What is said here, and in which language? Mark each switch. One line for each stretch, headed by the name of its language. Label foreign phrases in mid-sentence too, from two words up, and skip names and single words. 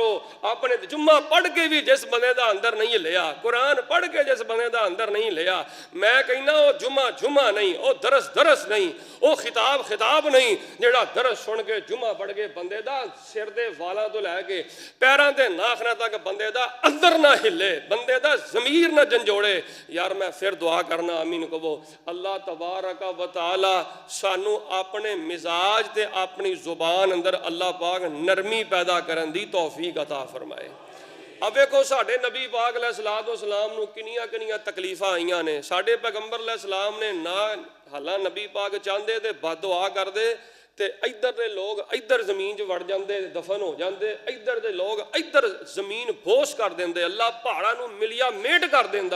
Punjabi: ਆਪਣੇ ਜੁਮਾ ਪੜ੍ਹ ਕੇ ਵੀ ਜਿਸ ਬੰਦੇ ਦਾ ਅੰਦਰ ਨਹੀਂ ਲਿਆ, ਕੁਰਾਨ ਪੜ੍ਹ ਕੇ ਜਿਸ ਬੰਦੇ ਦਾ ਅੰਦਰ ਨਹੀਂ ਲਿਆ, ਮੈਂ ਕਹਿੰਦਾ ਉਹ ਜੁਮਾ ਨਹੀਂ, ਉਹ ਦਰਸ ਨਹੀਂ, ਉਹ ਖਿਤਾਬ ਨਹੀਂ ਜਿਹੜਾ ਦਰਸ ਸੁਣ ਕੇ ਜੁਮਾ ਪੜ੍ਹ ਕੇ ਬੰਦੇ ਦਾ ਸਿਰ ਦੇ ਵਾਲਾਂ ਤੋਂ ਲੈ ਕੇ ਪੈਰਾਂ ਦੇ ਨਾਖਨਾਂ ਤੱਕ ਬੰਦੇ ਦਾ ਅੰਦਰ ਨਾ ਹਿੱਲੇ, ਬੰਦੇ ਦਾ ਜ਼ਮੀਰ ਨਾ ਜੰਜੋੜੇ। ਯਾਰ ਮੈਂ ਫਿਰ ਦੁਆ ਕਰਨਾ, ਆਮੀਨ ਕਹੋ।
Arabic: الله تبارك وتعالى
Punjabi: ਸਾਨੂੰ ਆਪਣੇ ਮਿਜ਼ਾਜ ਤੇ ਆਪਣੀ ਜ਼ੁਬਾਨ ਅੰਦਰ ਅੱਲਾਹ ਪਾਕ ਨਰਮੀ ਪੈਦਾ ਕਰਨ ਦੀ ਤੌਫੀਕ ਅਤਾ ਫਰਮਾਏ। ਅਬ ਵੇਖੋ ਸਾਡੇ ਨਬੀ ਪਾਕ ਅਲੈਹਿੱਸਲਾਮ ਨੂੰ ਕਿੰਨੀਆਂ ਤਕਲੀਫ਼ਾਂ ਆਈਆਂ ਨੇ। ਸਾਡੇ ਪੈਗੰਬਰ ਅਲੈਹਿੱਸਲਾਮ ਨੇ ਨਾ ਹਾਲਾਂ ਨਬੀ ਪਾਕ ਚਾਹਤੇ ਤੋ ਬਦ ਦੁਆ ਕਰਤੇ ਤੇ ਇਧਰ ਦੇ ਲੋਗ ਇਧਰ ਜ਼ਮੀਨ ਚ ਵੜ ਜਾਤੇ ਦਫ਼ਨ ਹੋ ਜਾਤੇ, ਇਧਰ ਦੇ ਲੋਗ ਇਧਰ ਜ਼ਮੀਨ ਬੋਸ ਕਰ ਦੇਂਦੇ, ਅੱਲਾਹ ਪਹਾੜਾਂ ਨੂੰ ਮਿਲਿਆ ਮੇਟ ਕਰ ਦੇਂਦਾ।